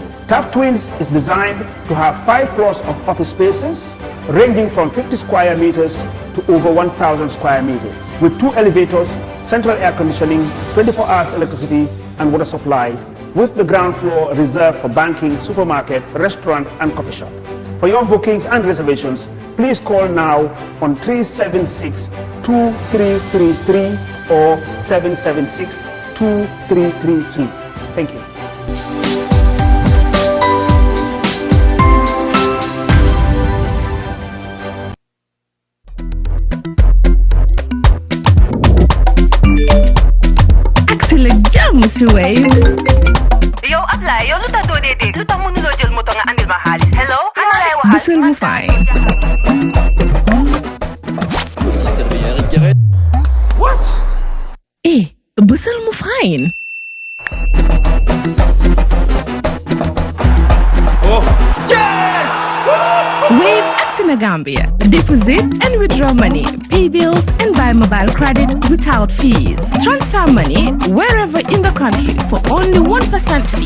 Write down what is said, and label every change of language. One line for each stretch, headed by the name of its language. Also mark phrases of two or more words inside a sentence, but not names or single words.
English: TAF Twins is designed to have 5 floors of office spaces ranging from 50 square meters to over 1,000 square meters with 2 elevators, central air conditioning, 24 hours electricity and water supply, with the ground floor reserved for banking, supermarket, restaurant and coffee shop. For your bookings and reservations, please call now on 376-2333 or 776-2333. Thank you.
Wolof: si Wave. yow Ablaye yow lu tax doo dee dégg lu tax mënuloo jël moto nga andil ma xaalis hello. Bësal mu fay.
English: What?
Wolof: Bësal mu fine.
English: Oh, yes! Wave Action Gambia. Deposit and withdraw money, pay bills and buy mobile credit without fees. Transfer money wherever in the country for only 1% fee.